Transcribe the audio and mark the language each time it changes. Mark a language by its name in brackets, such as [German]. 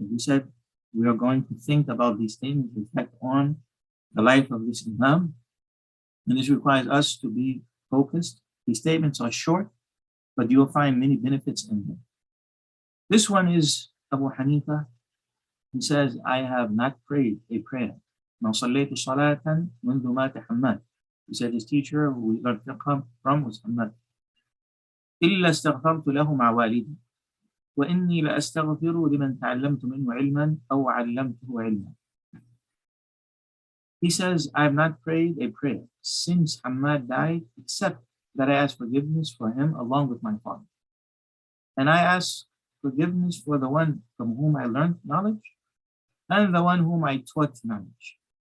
[English] As we said, we are going to think about these things, reflect on the life of this Imam, and this requires us to be focused. These statements are short, but you will find many benefits in them. This one is Abu Hanifa. He says, I have not prayed a prayer. [Arabic] ما صليت صلاة منذ مات حماد. [English] He said his teacher who we learned fiqh from was Ahmad. [Arabic] إلا استغفرت له مع والدي وإني لأستغفر لمن تعلمت منه علما أو علمته علما. [English] He says, I have not prayed a prayer since Ahmad died, except that I ask forgiveness for him along with my father. And I ask forgiveness for the one from whom I learned knowledge and the one whom I taught knowledge.